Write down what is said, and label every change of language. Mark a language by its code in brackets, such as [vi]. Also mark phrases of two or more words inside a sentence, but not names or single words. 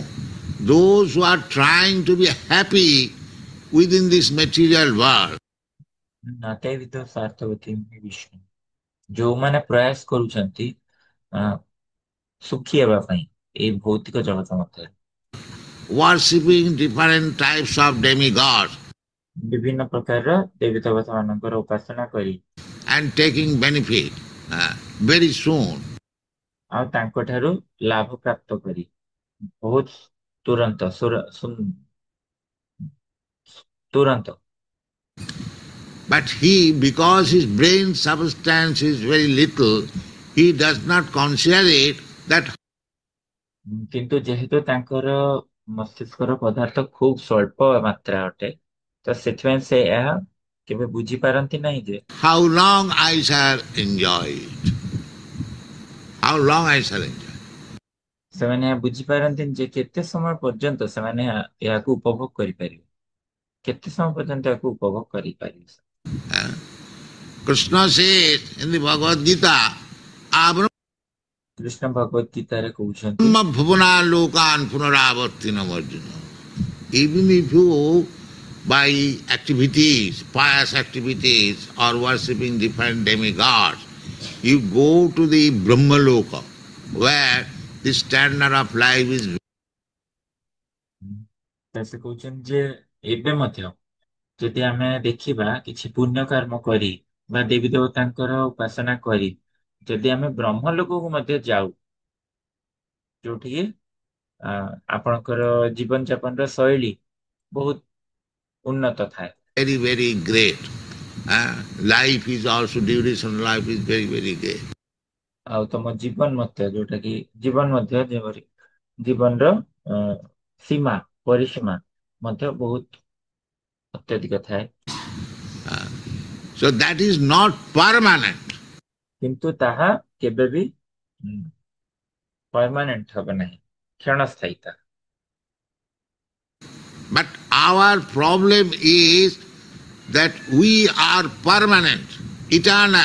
[en] Those who are trying to be happy within this material world. [sa] ନାତୈବିଧ ସାର୍ଥବତୀ ବିଷ୍ଣୁ, [or] ଯୋଉମାନେ ପ୍ରୟାସ କରୁଛନ୍ତି ସୁଖୀ ହେବା ପାଇଁ ଏଇ ଭୌତିକ ଜଗତ ମଧ୍ୟରେ, [en] worshipping different types of demigods [or] ବିଭିନ୍ନ ପ୍ରକାରର ଦେବୀ ଦେବତା ମାନଙ୍କର ଉପାସନା କରି [en] and taking benefit very soon. [or] ଆଉ ତାଙ୍କ ଠାରୁ ଲାଭ ପ୍ରାପ୍ତ କରି ବହୁତ ତୁରନ୍ତ ତୁରନ୍ତ। [en] But he, because his brain substance is very little, he does not consider it that [or] କିନ୍ତୁ ଯେହେତୁ ତାଙ୍କର ମସ୍ତିଷ୍କର ପଦାର୍ଥ ଖୁବ ସ୍ୱଳ୍ପ ମାତ୍ରା ଅଟେ, ତ ସେଥିପାଇଁ ସେ ଏହା କେବେ ବୁଝିପାରନ୍ତି ନାହିଁ ଯେ [en] how long I shall enjoy it. How long I shall enjoy. [or] ସେମାନେ ଏହା ବୁଝିପାରନ୍ତିନି ଯେ କେତେ ସମୟ ପର୍ଯ୍ୟନ୍ତ ସେମାନେ ଏହାକୁ ଉପଭୋଗ କରିପାରିବେ, କେତେ ସମୟ ପର୍ଯ୍ୟନ୍ତ ଏହାକୁ ଉପଭୋଗ କରିପାରିବେ। [en] Krishna says in the Bhagavad Gita, [or] କୃଷ୍ଣ ଭଗବତ ଗୀତାରେ କହୁଛନ୍ତି, [sa] bhuvana lokan punaravartinam Arjuna. [en] Even if you, by activities, pious activities, or worshipping different demigods, you go to the Brahmaloka, where the standard of life is. [or] ସେ କହୁଛନ୍ତି ଯେ ଏବେ ମଧ୍ୟ ଯଦି ଆମେ ଦେଖିବା କିଛି ପୁଣ୍ୟ କର୍ମ କରି ବା ଦେବୀ ଦେବତାଙ୍କର ଉପାସନା କରି ଯଦି ଆମେ ବ୍ରହ୍ମ ଲୋକକୁ ମଧ୍ୟ ଯାଉ, ଯୋଉଠିକି ଆପଣଙ୍କର ଜୀବନ ଯାପନର ଶୈଳୀ ବହୁତ ଉନ୍ନତ ଥାଏ [en] very, very great. Life is also, duration life is very, very great. [or] ଆଉ ତମ ଜୀବନ ମଧ୍ୟ ଯୋଉଟା କି ଜୀବନ ମଧ୍ୟ ଯେପରି ଜୀବନର ସୀମା ପରିସୀମା ମଧ୍ୟ ବହୁତ ଅତ୍ୟଧିକ ଥାଏ [en] So that is not permanent. [or] କିନ୍ତୁ ତାହା କେବେ ବି ପରମାନେଣ୍ଟ ହବ ନାହିଁ କ୍ଷଣସ୍ଥାୟୀତା [en] But our problem is that we are permanent, eternal.